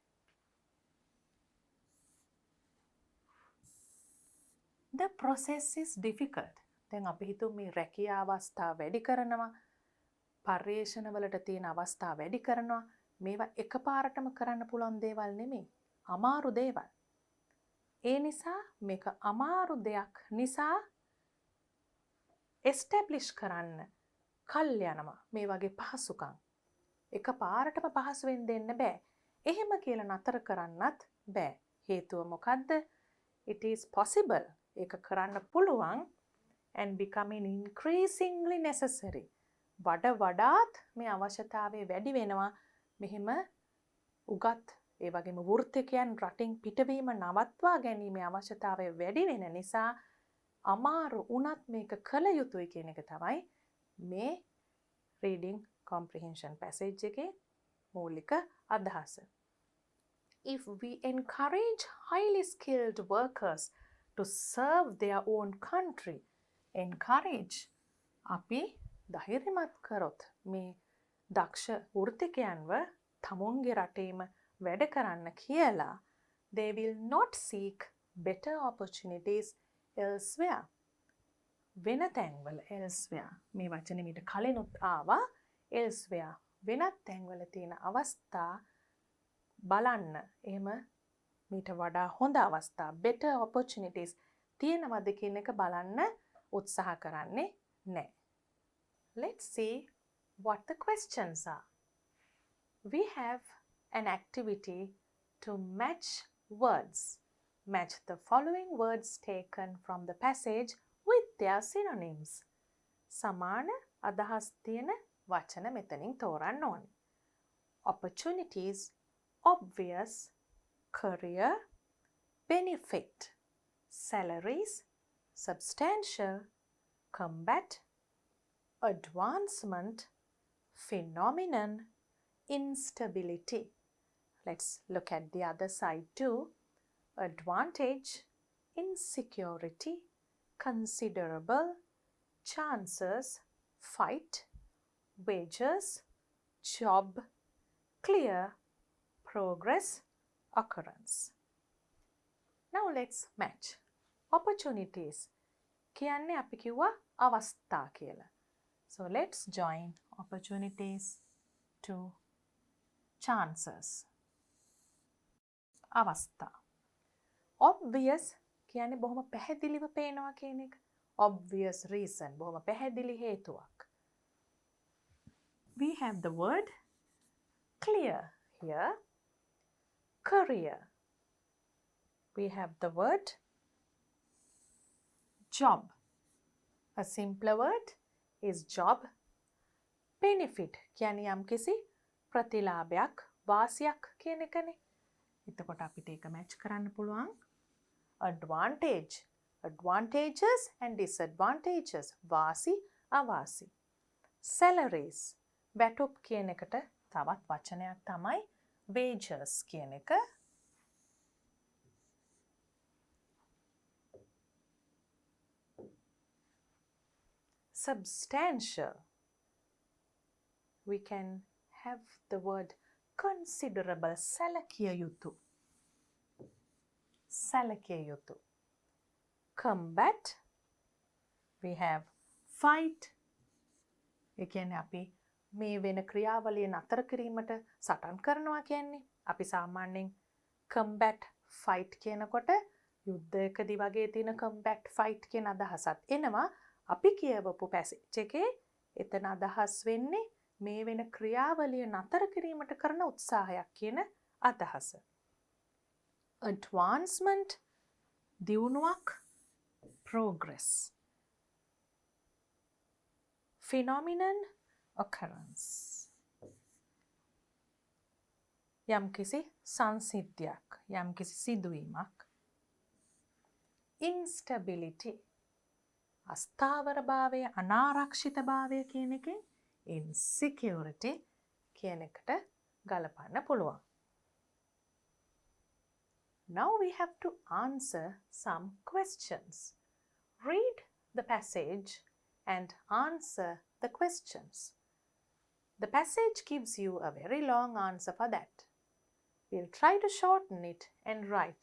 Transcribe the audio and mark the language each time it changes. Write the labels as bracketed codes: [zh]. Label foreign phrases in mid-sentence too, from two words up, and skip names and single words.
[en] The process is difficult. [si] දැන් අපි හිතමු මේ රැකියා අවස්ථා වැඩි කරනවා, පර්යේෂණවලට තියෙන අවස්ථා වැඩි කරනවා. මේවා එකපාරටම කරන්න පුළුවන් දේවල් නෙමෙයි. අමාරු දේවල්. ඒ නිසා මේක අමාරු දෙයක් නිසා establish කරන්න කල් යනවා මේ වගේ පහසුකම්. එකපාරටම පහසුවෙන් දෙන්න බෑ. එහෙම කියලා නතර කරන්නත් බෑ. හේතුව මොකද්ද? [en] It is possible. [si] ඒක කරන්න පුළුවන් [en] and becoming increasingly necessary. [si] වඩාත් මේ අවශ්‍යතාවය වැඩි වෙනවා. මෙහෙම උගත් ඒ වගේම වෘත්තිකයන් රටින් පිටවීම නවත්වා ගැනීමේ අවශ්‍යතාවය වැඩි වෙන නිසා අමාරු වුණත් මේක කළ යුතුයි කියන එක තමයි මේ [en] reading comprehension passage [si] එකේ මූලික අදහස. [en] If we encourage highly skilled workers to serve their own country, encourage [si] අපි ධෛර්යමත් කරොත් මේ දක්ෂ වෘත්තිකයන්ව තමුන්ගේ රටේම වැඩ කරන්න කියලා [en] they will not seek better opportunities elsewhere. [si] වෙන තැන්වල elsewhere මේ වචනේ මීට කලිනුත් ආවා elsewhere වෙනත් තැන්වල තියෙන අවස්ථා බලන්න එහෙම මීට වඩා හොඳ අවස්ථා [en] better opportunities [si] තියෙනවද කියන එක බලන්න උත්සාහ කරන්නේ නැහැ. [en] Let's see what the questions are. We have an activity to match words. Match the following words taken from the passage with their synonyms. [si] සමාන අදහස් තියෙන වචන මෙතනින් තෝරන්න ඕනේ. [en] Opportunities, obvious, career, benefit, salaries, substantial, combat, advancement, phenomenon, instability. Let's look at the other side too. Advantage, insecurity, considerable, chances, fight, wages, job, clear, progress, occurrence. Now let's match. Opportunities [si] කියන්නේ අපි කිව්වා අවස්ථා කියලා. [en] So let's join opportunities to chances. [si] අවස්ථා. Obvious කියන්නේ බොහොම පැහැදිලිව පේනවා කියන එක. [en] Obvious reason [si] බොහොම පැහැදිලි හේතුවක්. [en] We have the word clear here. Career. We have the word job. A simpler word is job. [si] Benefit කියන්නේ යම්කිසි ප්‍රතිලාභයක් වාසියක් කියන එකනේ. එතකොට අපිට ඒක මැච් කරන්න පුළුවන්. [en] Advantage. Advantages and disadvantages. [si] වාසි අවාසි. Salaries. වැටුප් කියන එකට තවත් වචනයක් තමයි wages කියන එක. [en] Substantial. We can have the word considerable. [si] සැලකිය යුතු. සැලකිය යුතු. [en] Combat. We have fight. [si] ඒ කියන්නේ අපි මේ වෙන ක්‍රියාවලිය නතර කිරීමට සටන් කරනවා කියන්නේ. අපි සාමාන්‍යයෙන් [en] combat fight [si] කියනකොට යුද්ධයකදී වගේ තියෙන [en] combat fight [si] කියන අදහසත් එනවා. අපි කියවපු passage එකේ එතන අදහස් වෙන්නේ මේ වෙන ක්‍රියාවලිය නතර කිරීමට කරන උත්සාහයක් කියන අදහස. [en] Advancement දියුණුවක් progress. Phenomenon occurrence. [si] යම්කිසි සංසිද්ධියක් යම්කිසි සිදුවීමක්. Instability අස්ථාවරභාවය අනාරක්ෂිතභාවය කියන එකෙන් insecurity කියන එකට ගලපන්න පුළුවන්. [en] Now we have to answer some questions. Read the passage and answer the questions. The passage gives you a very long answer for that. We'll try to shorten it and write.